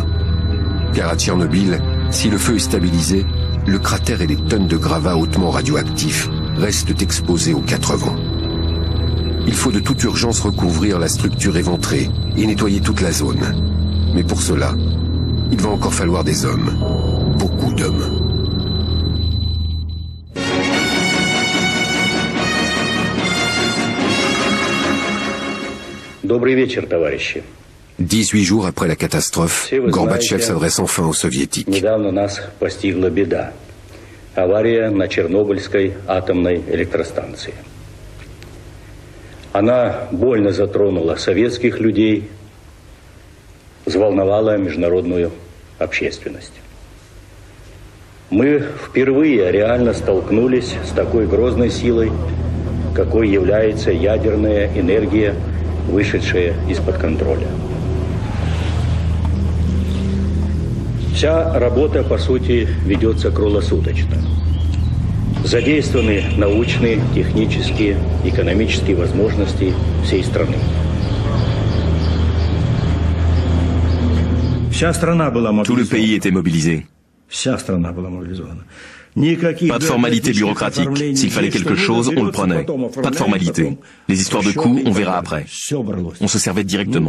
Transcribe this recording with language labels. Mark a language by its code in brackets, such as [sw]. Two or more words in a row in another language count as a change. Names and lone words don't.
[fr] Car à Tchernobyl, si le feu est stabilisé, le cratère et les tonnes de gravats hautement radioactifs restent exposés aux quatre vents. Il faut de toute urgence recouvrir la structure éventrée et nettoyer toute la zone. Mais pour cela, il va encore falloir des hommes. Beaucoup d'hommes. [ru] Добрый вечер, товарищи. [fr] 18 jours après la catastrophe, Gorbatchev s'adresse enfin aux Soviétiques. [ru] Недавно нас постигла беда. Авария на Чернобыльской атомной электростанции. Она больно затронула советских людей, взволновала международную общественность. Мы впервые реально столкнулись с такой грозной силой, какой является ядерная энергия, вышедшая из-под контроля. Вся работа, по сути, ведется круглосуточно. Задействованы научные, технические, экономические возможности всей страны. [fr] Tout le pays était mobilisé. Pas de formalité bureaucratique. S'il fallait quelque chose, on le prenait. Pas de formalité. Les histoires de coups, on verra après. On se servait directement.